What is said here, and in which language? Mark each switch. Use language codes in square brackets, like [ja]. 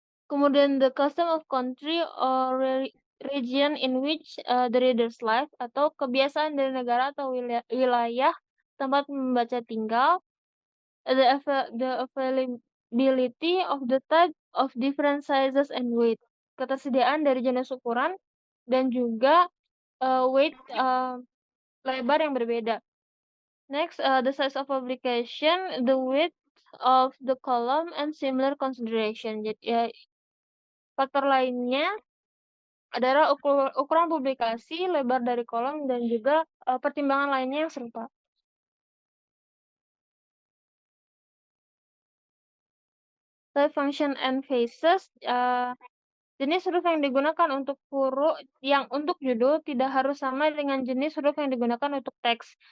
[id] Kemudian [en] the custom of country or region in which, the readers live, [id] atau kebiasaan dari negara atau wilayah tempat membaca tinggal. [en] The availability of the type of different sizes and weight. [id] Ketersediaan dari jenis ukuran dan juga, weight, lebar yang berbeda. [en] Next, the size of publication, the width of the column, and similar consideration. [id] Jadi, faktor lainnya adalah ukuran publikasi, lebar dari kolom, dan juga, pertimbangan lainnya yang serupa. [en] Type, function, and phases, [id] jenis huruf yang digunakan untuk untuk judul tidak harus sama dengan jenis huruf yang digunakan untuk teks.